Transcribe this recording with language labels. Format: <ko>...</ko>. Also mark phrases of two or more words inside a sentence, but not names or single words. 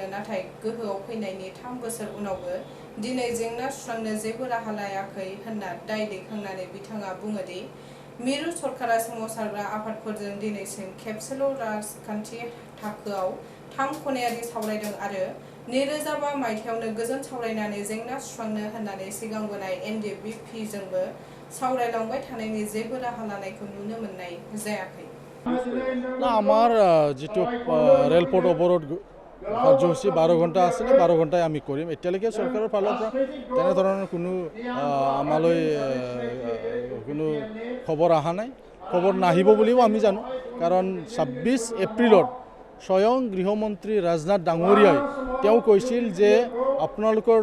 <brx>नाथाय गोहोआव फैनायनि 3 बोसोर उनावबो दिनै जेंना सुस्रांनो जेबो राहा लायाखै होनना दाय दैखांनानै बिथाङा बुङो दि मिरु सरकारा सोमावसारग्रा आफादफोरजों दिनैसिम खेबसेल' राजखान्थि थाखोआव 3 खनायारि सावरायदों आरो 2005 मायथाइयावनो गोजोन सावरायनानै जेंना सुस्रांनो होननानै सिगांबोनाय NDBP जोंबो सावरायलांबाय थानायनि जेबो राहा लानायखौ नुनो मोननाय जायाखै।</brx> <as>না আমার যেটো ৰেলপথ অৱৰোধ কাৰ্যসূচী 12 ঘণ্টা আছিলে 12 ঘণ্টাই আমি কৰিম এতিয়ালৈকে চৰকাৰৰ ফালৰ পৰা তেনেধৰণৰ কোনো আমালৈ কোনো খবৰ অহা নাই খবৰ নাহিব বুলিও আমি জানো কাৰণ 26 এপ্ৰিলত স্বয়ং গৃহমন্ত্ৰী ৰাজনাথ ডাঙৰীয়াই তেওঁ কৈছিল যে আপোনালোকৰ</as>